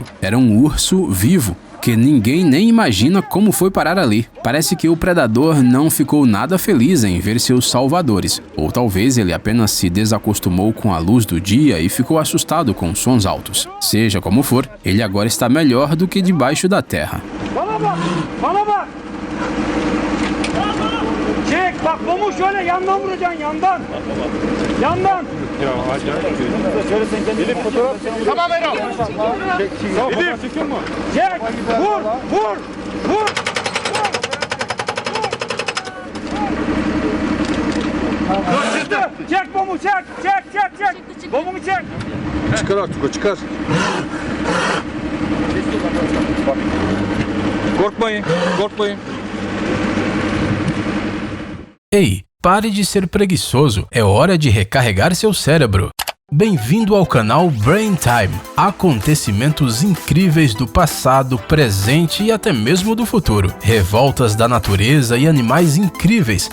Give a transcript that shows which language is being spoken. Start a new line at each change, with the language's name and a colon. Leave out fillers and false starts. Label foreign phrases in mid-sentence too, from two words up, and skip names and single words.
Portuguese: Era um urso vivo, que ninguém nem imagina como foi parar ali. Parece que o predador não ficou nada feliz em ver seus salvadores. Ou talvez ele apenas se desacostumou com a luz do dia e ficou assustado com sons altos. Seja como for, ele agora está melhor do que debaixo da terra.
Turkish: Bana bak. Çek bak bunu şöyle yandan vuracaksın yandan. Yandan. Ya acayip. Şöyle sen kendin. Elif fotoğraf. Tamam Erol. Elif çekiyor mu? Çek. Vur. Vur. Vur. Çıktı. Çek bomu çek. Çek. Bomumu çek. Çıkar artık o çıkar. Korkmayın.
Portuguese: Ei, pare de ser preguiçoso. É hora de recarregar seu cérebro. Bem-vindo ao canal Brain Time. Acontecimentos incríveis do passado, presente e até mesmo do futuro. Revoltas da natureza e animais incríveis.